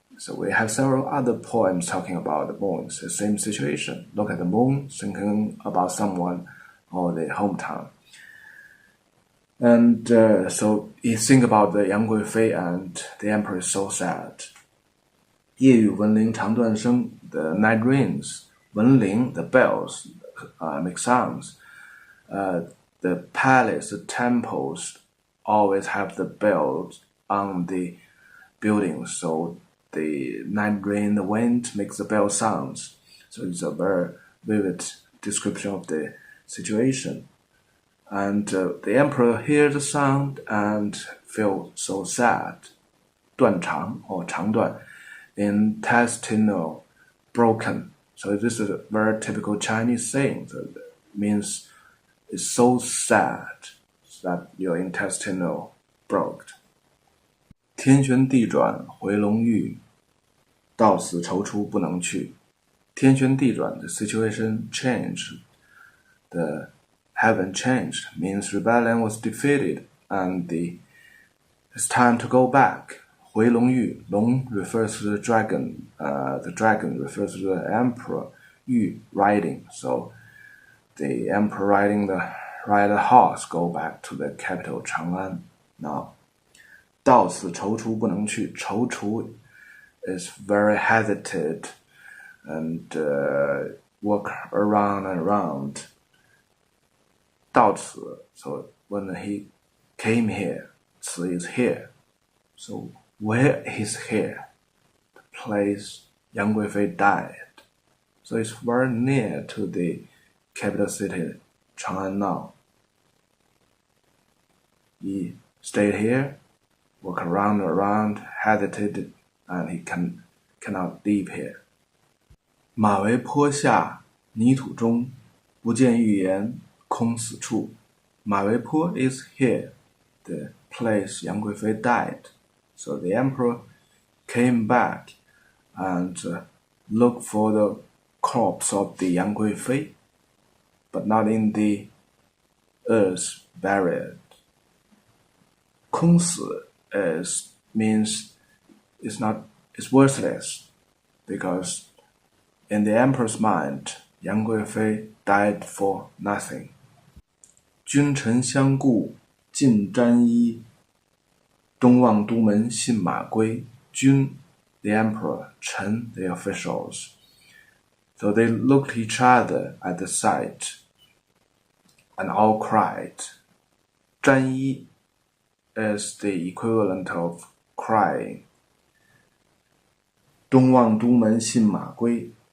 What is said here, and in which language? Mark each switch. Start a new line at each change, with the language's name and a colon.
English: So we have several other poems talking about the moons, the same situation. Look at the moon, thinking about someone or the hometown. And so you think about the Yang Guifei and the emperor is so sad.
Chinese: 夜雨闻铃肠断声,
English: the night rains. 闻铃, the bells make sounds. The palace, the temples always have the bells on the buildings, so the night rain, the wind makes the bell sounds. So it's a very vivid description of the situation. And the emperor hears the sound and feels so sad. 断肠 or 肠断, intestinal, broken. So this is a very typical Chinese saying. So it means it's so sad that your intestinal broke.
Chinese: 天旋地转回龙驭，到死踌躇不能去。
English: 天旋地转, the situation changed. The heaven changed, means rebellion was defeated and it's time to go back. 回龙驭, long refers to the dragon. The dragon refers to the emperor. 驭, riding. So the emperor riding the horse go back to the capital Chang'an now.
Chinese: 到此踌躇不能去.
English: 踌躇 is very hesitant and walk around and around. 到此, so when he came here, 此 is here. So where is here? The place Yang Guifei died. So it's very near to the capital city Chang'an now. He stayed here, walk around and around, hesitated, and he cannot leave here.
Chinese: 马嵬坡下泥土中，不见玉颜空死处。
English: 马嵬坡 is here, the place Yang Guifei died. So the emperor came back and looked for the corpse of the Yang Guifei, but not in the earth buried. 空死 means it's worthless, because in the emperor's mind, Yang Guifei died for nothing.
Chinese: 君臣相顾尽沾衣，东望都门信马归。
English: 君, the emperor, 臣, the officials. So they looked each other at the sight and all cried. 沾衣 is the equivalent of crying.
Chinese: 东望都门信马归.